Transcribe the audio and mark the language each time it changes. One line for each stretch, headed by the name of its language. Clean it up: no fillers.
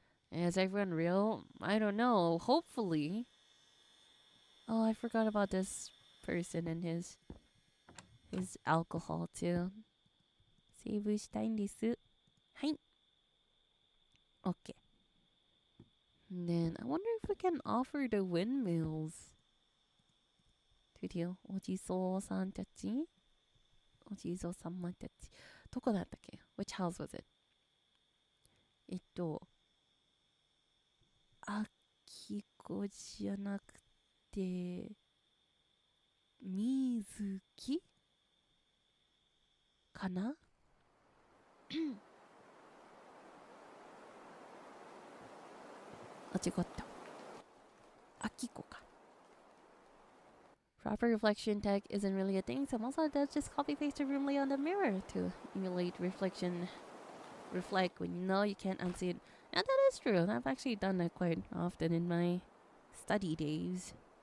English: Is everyone real? I don't know. Hopefully. Oh, I forgot about this person and his alcohol too.
Japanese: セーブしたいんです。はい。
English: Okay. And then I wonder if we can offer the windmills.
Japanese: トゥディオ、お地蔵さんたちお地蔵様たち。どこだったっけ ?
English: Which house was it?
Japanese: あきこじゃなくて、みずきかなあ、違った。あきこか。
English: Proper reflection tech isn't really a thing, so most of it does just copy paste a room layout on the mirror to emulate reflect when you know you can't unsee it. And that is true. I've actually done that quite often in my study days.